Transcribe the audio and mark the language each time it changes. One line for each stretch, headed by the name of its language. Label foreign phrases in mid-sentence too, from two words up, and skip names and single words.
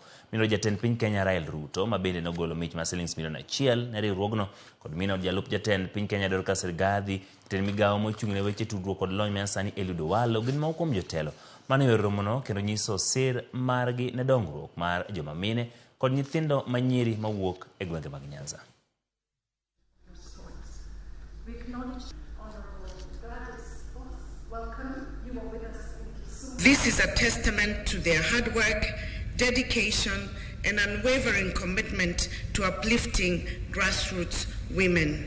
Luo (Kenya and Tanzania): Mino jatend piny Kenya Rael Ruto ma bende nogolo mich ma $1,000,000 ne riwruogno kod mino jalup jatend piny Kenya Dorcas Rigathi, jatend migawo mochung' ne weche tudruok kod lony manyasani Eliud Owalo gin moko kuom jotelo mane yore romono kendo nyiso sir margi ne dongruok mar joma mine kod nyithindo manyiri mawuok e gwenge mag Nyanza.
English: This is a testament to their hard work, dedication, and unwavering commitment to uplifting grassroots women.